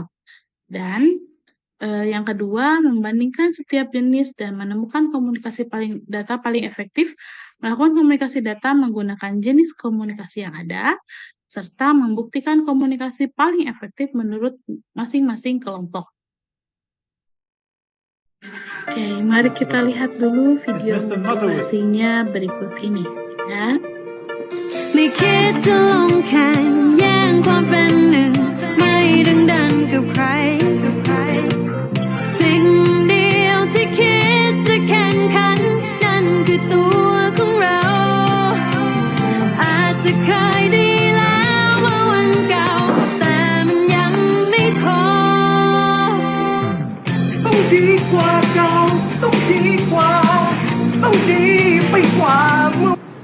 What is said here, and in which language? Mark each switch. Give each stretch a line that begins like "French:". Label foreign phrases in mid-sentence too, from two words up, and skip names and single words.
Indonesian: Dan yang kedua, membandingkan setiap jenis dan menemukan komunikasi data paling efektif, melakukan komunikasi data menggunakan jenis komunikasi yang ada, serta membuktikan komunikasi paling efektif menurut masing-masing kelompok. Oke, mari kita lihat dulu video motivasinya berikut ini, ya.
Thai: ไม่คิดจะลงแข่งแย่งความเป็นหนึ่งไม่ดึงดันกับใครสิ่งเดียวที่คิดจะแข่งขันนั่นคือตัวของเราอาจจะเคยดีแล้วเมื่อวันเก่าแต่มันยังไม่พอต้องดีกว่าเก่าต้องดีกว่าต้องดีไปกว่าเมื่อ